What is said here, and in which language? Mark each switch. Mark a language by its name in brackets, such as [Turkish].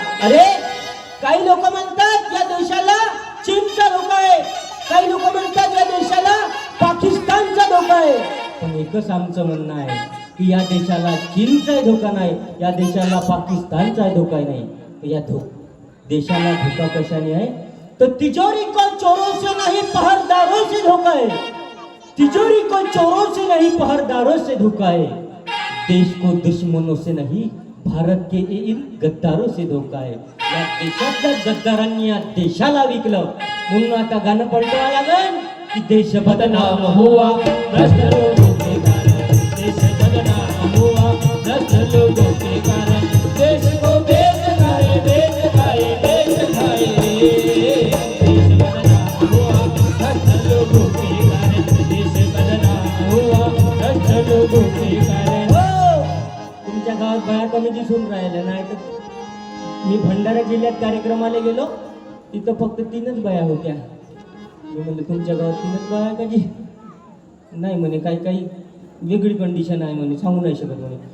[Marathi] अरे काही लोक म्हणतात या देशाला चीनचा धोका आहे, काही लोक म्हणतात या देशाला पाकिस्तानचा धोका आहे. पण एकच आमचं म्हणणं आहे की या देशाला चीनचा धोका नाही, या देशाला पाकिस्तानचा धोका नाही. या देशाला धोका कशाने आहे तो [Hindi] तिजोरी को चोरों से नहीं पहरेदारों से धोखा है. तिजोरी को चोरों से नहीं पहरेदारों से धोखा है. देश को दुश्मनों से नहीं भारत के इन गद्दारों से धोखा है. [Marathi] या देशातल्या गद्दारांनी या देशाला विकलं म्हणून आता गाणं पलटवावं लागेल की [Hindi] देश बदनाम हुआ भ्रष्ट लोगों के कारण, देश बदनाम हुआ भ्रष्ट लोगों के कारण, देश को बेच खाए बेच खाए बेच खाए. देश बदनाम हुआ भ्रष्ट लोगों के कारण, देश बदनाम हुआ भ्रष्ट लोगों के कारण. [Marathi] तुमच्या गावात बाया कमी दिसून राहिल्या नाही तर मी भंडारा जिल्ह्यात कार्यक्रमाला गेलो तिथं फक्त 3च बाया होत्या. मी म्हणलं तुमच्या गावात 3च बाया का जी? नाही म्हणे काही काही वेगळी कंडिशन आहे म्हणे, सांगू नाही शकत म्हणे.